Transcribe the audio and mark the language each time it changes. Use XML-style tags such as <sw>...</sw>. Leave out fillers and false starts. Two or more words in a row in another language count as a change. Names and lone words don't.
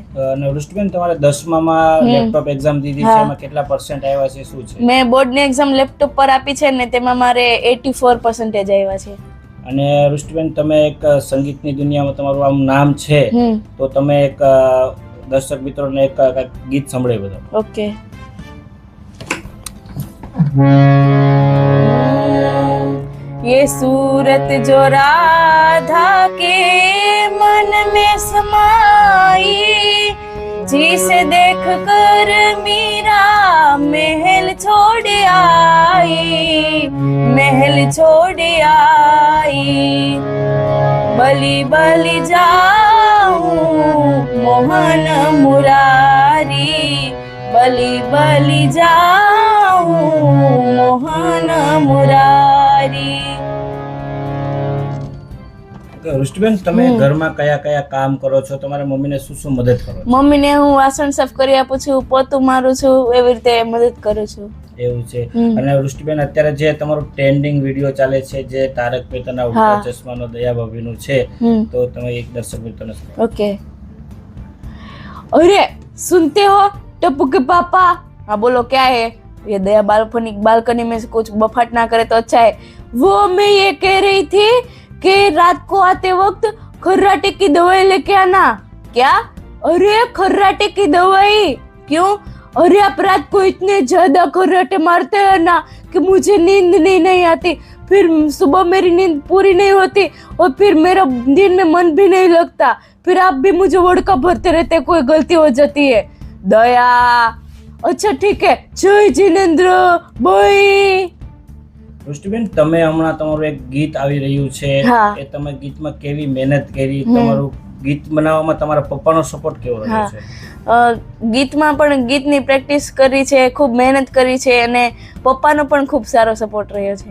<gu>અને વૃષ્ટિબેન, તમારે 10મામાં</gu> <en>laptop exam</en> <gu>દીધી છે, એમાં કેટલા પર્સન્ટ આવ્યા છે, શું છે? મેં બોર્ડની એક્ઝામ લેપટોપ પર આપી છે ને તેમાં મારે 84% આવ્યા છે. અને વૃષ્ટિબેન, તમે એક સંગીતની દુનિયામાં તમારું આમ નામ છે તો તમે એક દર્શક મિત્રોને એક ગીત સંભળાવી બધા. ઓકે.</gu> <hi>ये सूरत जो राधा के मन में समाई, जिसे देख कर मीरा महल छोड़ आई, महल छोड़ आई. बलि बलि जाऊं मोहन मुरारी, बलि बलि जाऊं मोहन मुरारी.</hi> <gu>વૃષ્ટિબેન, તમે ઘરમાં કયા કયા કામ કરો છો? તમારા મમ્મીને શું શું મદદ કરો છો? મમ્મીને હું વાસણ સાફ કરી આપું છું, પોતું મારું છું, એવી રીતે મદદ કરું છું. એવું છે. અને વૃષ્ટિબેન, અત્યારે જે તમારું</gu> <en>trending video</en> <gu>ચાલે છે, જે તારક મહેતાના ઉલ્ટા ચશ્માનો દયા ભાભીનું છે, તો તમે એક દર્શક મિત્રને ઓકે.</gu> <hi>અરે सुनते हो टप्पू के पापा? हाँ बोलो, क्या है ये? दया बालकनी में से कुछ बफाट ना करे तो अच्छा है. वो मैं ये कह रही थी कि रात को आते वक्त खर्राटे की दवाई लेके आना. क्या? अरे खर्राटे की दवाई क्यों? अरे आप रात को इतने ज्यादा खर्राटे मारते हैं ना कि मुझे नींद नहीं आती, फिर सुबह मेरी नींद पूरी नहीं होती और फिर मेरा दिन में मन भी नहीं लगता, फिर आप भी मुझे वड़का भरते रहते, कोई गलती हो जाती है. दया, अच्छा ठीक है, जय जिनेन्द्र भाई.</hi> <gu>વૃષ્ટિબેન, તમે હમણાં તમારું એક ગીત આવી રહ્યું છે, એ તમે ગીતમાં કેવી મહેનત કરી? તમારું ગીત બનાવવામાં તમારા પપ્પાનો સપોર્ટ કેવો રહ્યો છે? ગીતમાં પણ ગીતની પ્રેક્ટિસ કરી છે, ખૂબ મહેનત કરી છે અને પપ્પાનો પણ ખૂબ સારો સપોર્ટ રહ્યો છે.</gu>